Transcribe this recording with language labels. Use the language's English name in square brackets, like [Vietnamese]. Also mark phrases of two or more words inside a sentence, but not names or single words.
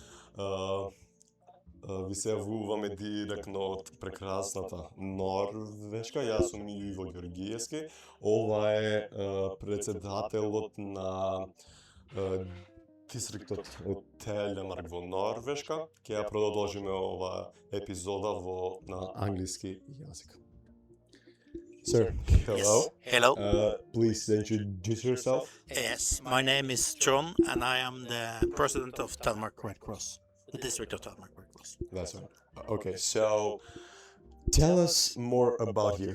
[Macedonian] Ви се јавуваме директно од прекрасната Норвешка. Јас сум Иво Георгиески. Ова е претседателот на дистриктот од Telemark во Норвешка. Ќе ја продолжиме ова епизода на англиски јазик. [English] Sir, hello. Yes. Hello. Please introduce yourself. Yes, my name is Trond, and I am the president of Telemark Red Cross, the district of Telemark Red Cross. That's right. Okay, so tell us more about you.